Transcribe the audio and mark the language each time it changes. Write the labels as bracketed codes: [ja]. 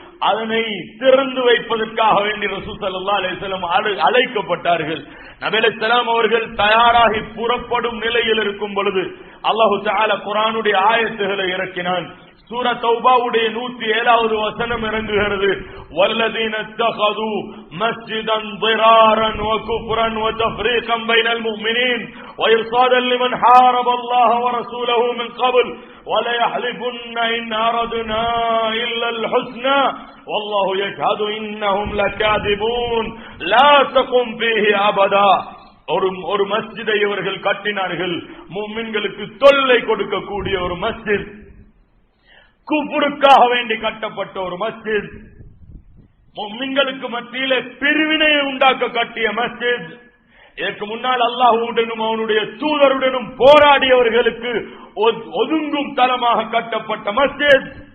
[ta] அதனை திறந்து வைப்பதற்காக வேண்டி ரசூல் ஸல்லல்லாஹு அலைஹி வஸல்லம் அழைக்கப்பட்டார்கள். நபி அலைஹிஸ்ஸலாம் அவர்கள் தயாராகி புறப்படும் நிலையில் இருக்கும் பொழுது அல்லாஹு தஆலா குர்ஆனுடைய ஆயத்துகளை இறக்கினான். சூரா தௌபாவுடைய 107வது வசனம் இறங்குகிறது. [ar] வல்லதீன தகது மஸ்ஜிதன் ضرارا وكفرا وتفريقا بين المؤمنين وإرصادا لمن حارب الله ورسوله من قبل ولا يحلفن إن أردنا إلا الحسنى والله يشهد إنهم لكاذبون لا تقم فيه أبدا. [ta] ஒரு மஸ்ஜிதை இவர்கள் கட்டினார்கள், முஃமின்களுக்கு தொல்லை கொடுக்கக்கூடிய ஒரு மஸ்ஜித், குஃப்ருக்காக வேண்டி கட்டப்பட்ட ஒரு மஸ்ஜித், முஃமின்களுக்கு மத்தியிலே பிரிவினையை உண்டாக்க கட்டிய மஸ்ஜித், இதற்கு முன்னால் அல்லாஹ்வுடனும் அவனுடைய தூதருடனும் போராடியவர்களுக்கு ஒதுங்கும் தலமாக கட்டப்பட்ட மஸ்ஜித்.